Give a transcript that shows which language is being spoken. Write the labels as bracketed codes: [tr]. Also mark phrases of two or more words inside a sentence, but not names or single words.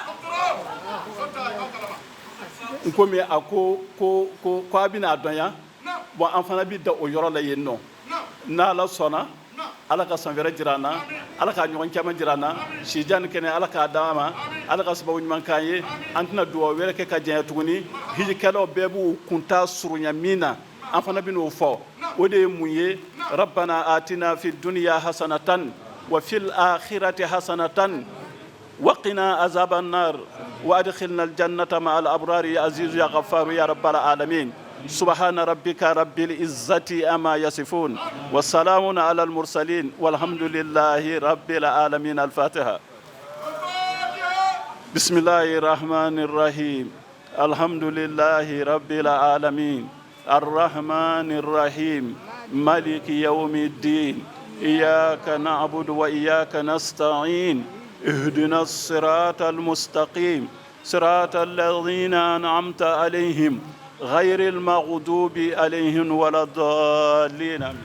[bm] komi a ko a bɛna dɔn yan bon an fana bɛ da o yɔrɔ la yen nɔ n'ala sɔnna ala ka san wɛrɛ jira an na ala ka ɲɔgɔn caman jira an na sijan kɛnɛ ala k'a d'an ma ala ka sababu ɲuman k'an ye an tɛna dugawu wɛrɛ kɛ ka janya tuguni hijikɛlaw bɛɛ b'u kunta surunya min na an fana bɛn'o fɔ o de ye mun ye [ar] ربنا آتنا في الدنيا حسنة وفي الآخرة حسنة وقنا عذاب النار وأدخلنا الجنة مع الأبرار يا عزيز يا غفار يا رب العالمين سبحان ربك رب العزة أما يصفون والسلام على المرسلين والحمد لله رب العالمين الفاتحة بسم الله الرحمن الرحيم الحمد لله رب العالمين الرحمن الرحيم مالك يوم الدين إياك نعبد وإياك نستعين اهدنا الصراط المستقيم صراط الذين أنعمت عليهم غير المغضوب عليهم ولا الضالين.